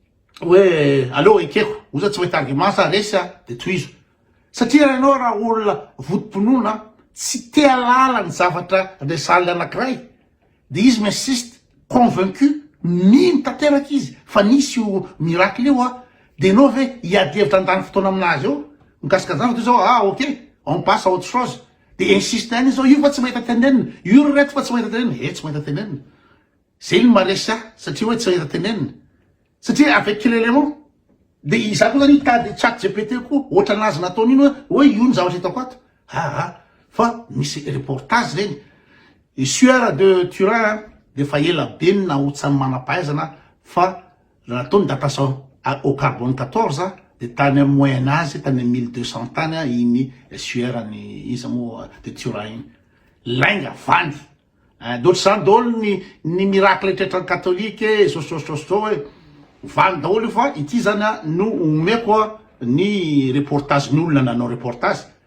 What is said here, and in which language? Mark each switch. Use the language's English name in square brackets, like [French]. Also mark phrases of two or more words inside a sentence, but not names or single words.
[Malagasy] hoe aleo ekeko oza tsy mahita argument sa resy de tohizo satria ianao raha olona vodim-pinoana tsy te halala ny zavatra resaly anankiray de izy [French] m'insiste convaincu [Malagasy] mino tanteraky izy fa nisy io miracle io de enao ve hiady-hevitra andany fotoana aminazy eo mikasika zany fa toy zao ok [French] on passe à autre chose [Malagasy] de insiste any zao io fa tsy mahita tenenina io reto fa tsy mahita tenenina tsy mahita tenenina zay ny maresy satria hoe tsy mahita tenenina satria [French] avec quel élément [Malagasy] de iza koa zany hitady chat GPT koa ohatra anazy nataony iny hoe io ny zavatra hitako ato fa misy reportage regny suaire de Turin de fa ela be ny nahotsany manam-pahaizana fa nataony [French] datation au carbone [Malagasy] 14 de tany amin'ny [French] moyen âge [Malagasy] tany amin'ny 1200 tany iny suaire ny iza moa de Turin lainga vandy d'autres zany daholo ny miracle eritreritran'ny katolika zao hoe vandy daholo io fa ity zany no omeko ny reportage ny olona nanao reportage